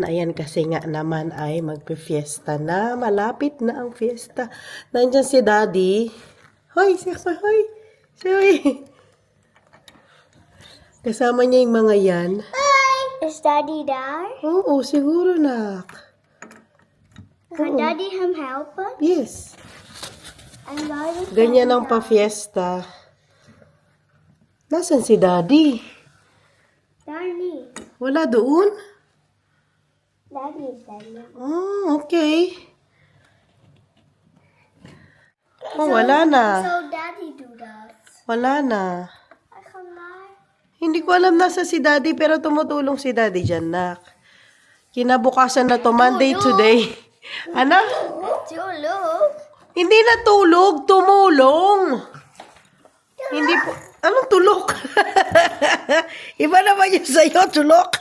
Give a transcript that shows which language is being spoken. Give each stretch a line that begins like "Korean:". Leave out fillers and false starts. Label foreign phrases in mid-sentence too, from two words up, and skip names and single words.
Filipino: Ayan, kasi nga naman ay magpe-fiesta na. Malapit na ang fiesta. Nandiyan si Daddy. Hoy, hoy. Sorry. Kasama niya yung mga yan.
Dutch: Is Daddy daar?
Filipino: Oo, siguro nak.
Dutch: Kan Daddy hem helpen?
English: Yes.
Dutch: En waar is
Filipino: Ganyan ang pa-fiesta. Nasaan si Daddy?
Dutch: Daar niet.
Filipino: Wala doon?
Dutch: Daddy is daar.
Filipino: Oh, okay. Oh, wala na.
English: So Daddy do that.
Filipino: Wala na.
Dutch: Hij gaat maar.
Filipino: Hindi ko alam nasa si Daddy, pero tumutulong si Daddy dyan, nak. Kinabukasan na to,
English: Monday today.
Filipino: Ano? Tulog. Hindi natulog, tumulong. Hindi po. Anong tulok? Iba naman yung sa'yo, tulok.